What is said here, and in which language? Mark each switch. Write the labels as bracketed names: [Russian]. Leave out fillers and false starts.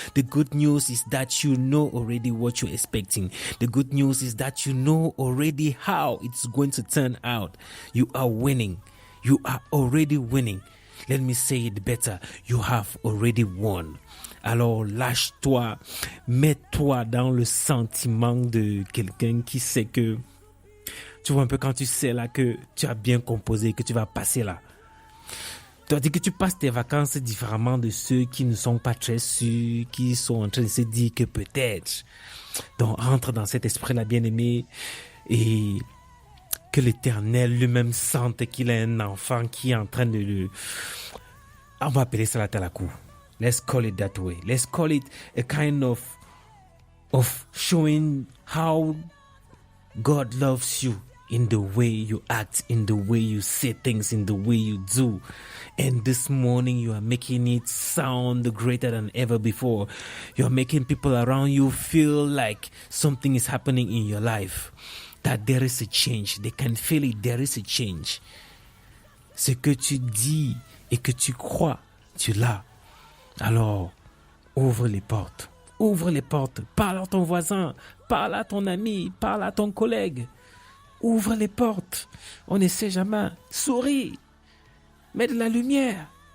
[English] The good news is that you know already what you're expecting. The good news is that you know already how it's going to turn out. You are winning. You are already winning. Let me say it better. You have already won. [French] Alors lâche-toi, mets-toi dans le sentiment de quelqu'un qui sait que, tu vois un peu quand tu sais là que tu as bien composé, que tu vas passer là. Tandis que tu passes tes vacances différemment de ceux qui ne sont pas très sûrs, qui sont en train de se dire que peut-être. Donc rentre dans cet esprit-là, bien-aimé, et que l'Éternel lui-même sente qu'il a un enfant qui est en train de le... On va appeler ça la talakou. [English] Let's call it that way. Let's call it a kind of showing how God loves you in the way you act, in the way you say things, in the way you do. And this morning you are making it sound greater than ever before. You are making people around you feel like something is happening in your life. That there is a change. They can feel it. There is a change. [French] Ce que tu dis et que tu crois, tu l'as. Alors, ouvre les portes. Ouvre les portes. Parle à ton voisin. Parle à ton ami. Parle à ton collègue. Ouvre les portes. On ne sait jamais. Souris. Mets de la lumière.